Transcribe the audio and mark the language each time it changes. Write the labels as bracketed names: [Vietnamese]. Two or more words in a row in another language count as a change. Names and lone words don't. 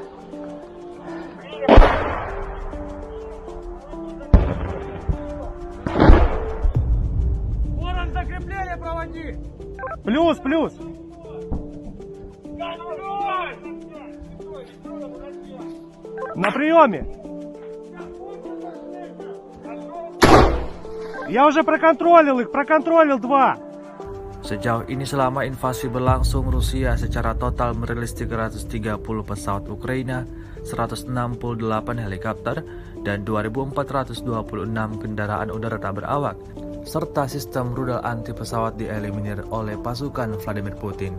[Russian] Ворон, закрепление проводи. Плюс. На приеме. Я уже проконтролил их, проконтролил 2. [Indonesian] Sejauh ini selama invasi berlangsung, Rusia secara total merilis 330 pesawat Ukraina, 168 helikopter, dan 2.426 kendaraan udara tak berawak, serta sistem rudal anti pesawat dieliminir oleh pasukan Vladimir Putin.